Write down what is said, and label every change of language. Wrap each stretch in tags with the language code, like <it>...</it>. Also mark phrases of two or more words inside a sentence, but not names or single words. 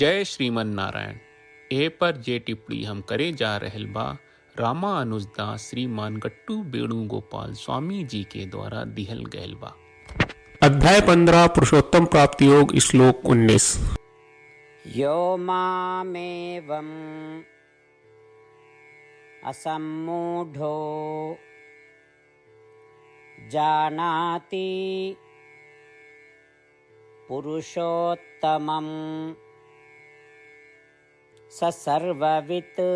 <sa>जय श्रीमन नारायण।</sa> <bho>ए पर जे टिप्पणी हम करे जा रहल बा रामा अनुजदास श्रीमान गट्टू वेणुगोपाल स्वामी जी के द्वारा दिहल गयल बा। अध्याय 15 पुरुषोत्तम प्राप्ति योग श्लोक 19।</bho> <sa>यो मामेवम् असम्मूढो जानाति पुरुषोत्तमं स सर्ववित्</sa>